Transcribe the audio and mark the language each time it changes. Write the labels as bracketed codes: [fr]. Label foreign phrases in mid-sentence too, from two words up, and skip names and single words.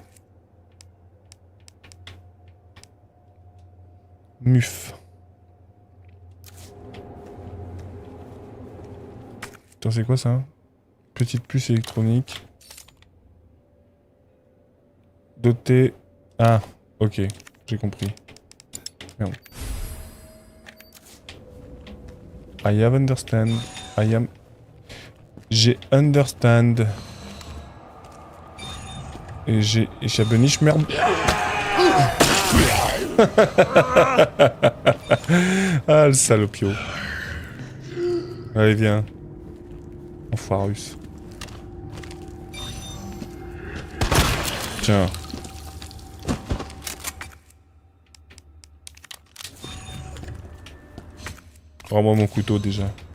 [fr] Muf. Putain, c'est quoi ça? Petite puce électronique. Dotée... Ah, ok, j'ai compris. Merde. [en] I have understand. I am... [fr] J'ai understand. Et j'ai... [de] Ich habe nicht mehr... [fr] Ah, le salopio. Allez, viens. Enfoirus. Tiens. Rends-moi mon couteau déjà.